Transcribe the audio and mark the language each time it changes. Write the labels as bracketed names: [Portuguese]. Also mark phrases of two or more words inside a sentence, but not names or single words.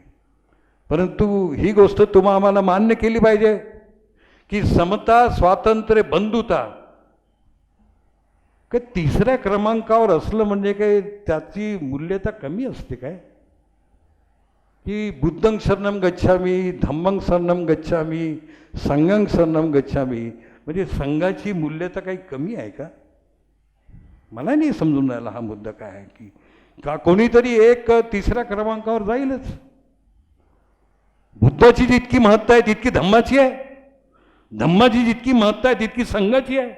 [Marathi] परंतु ही गोष्ट तुम्हा आम्हाला मान्य केली पाहिजे की समता, स्वातंत्र्य, बंधुता काय तिसऱ्या क्रमांकावर असलं म्हणजे काय त्याची मूल्यता कमी असते काय, की [Pali] बुद्धं शरणं गच्छामी, धम्मं शरणं गच्छामी, संघं शरणं गच्छामी, [Marathi] म्हणजे संघाची मूल्यता काही कमी आहे का. मला नाही समजून राहिला हा मुद्दा काय आहे, की का कोणीतरी एक तिसऱ्या क्रमांकावर जाईलच. बुद्धाची जितकी महत्ता आहे तितकी धम्माची आहे, धम्माची जितकी महत्ता आहे तितकी संघाची आहे.